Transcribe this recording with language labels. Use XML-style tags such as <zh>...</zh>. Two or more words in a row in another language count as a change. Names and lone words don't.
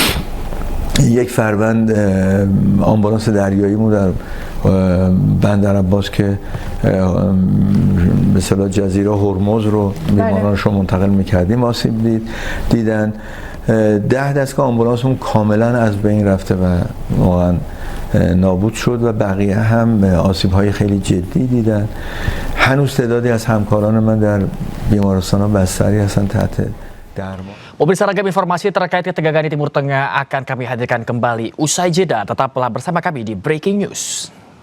<fa>1 فروند آمبولانس دریایی مون در بندر عباس که به اصطلاح جزیره هرمز رو بیمارانش رو منتقل میکردیم آسیب دیدن. 10 دستگاه آمبولانسمون کاملا از بین رفته و واقعا نابود شد و بقیه هم آسیب های خیلی جدی دیدن. هنوز تعدادی از همکاران من در بیمارستان ها بستری هستن تحت درمان.</fa> <id>Pemirsa, ragam informasi terkait ketegangan di Timur Tengah akan kami hadirkan kembali usai jeda. Tetaplah bersama kami di Breaking News.</id>